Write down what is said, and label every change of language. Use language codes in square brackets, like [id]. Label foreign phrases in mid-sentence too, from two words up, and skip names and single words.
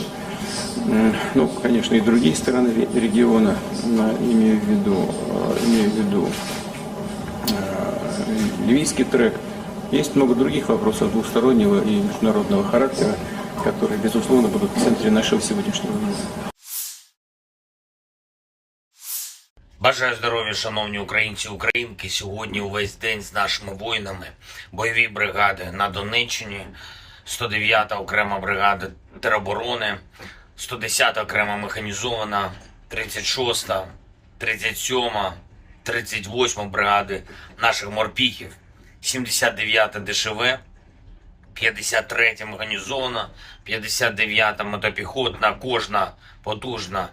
[ru] Ну, конечно, и другие страны региона, имею в виду ливийский трек. Есть много других вопросов двустороннего и международного характера, которые, безусловно, будут в центре нашего сегодняшнего дня. [uk] Бажаю здоров'я, шановні українці і українки. Сьогодні увесь день з нашими воїнами. Бойові бригади на Донеччині, 109-та окрема бригада тероборони, 110-та окрема механізована, 36-та, 37-та, 38-та бригади наших морпіхів, 79-та ДШВ, 53-та механізована, 59-та мотопіхотна, кожна потужна.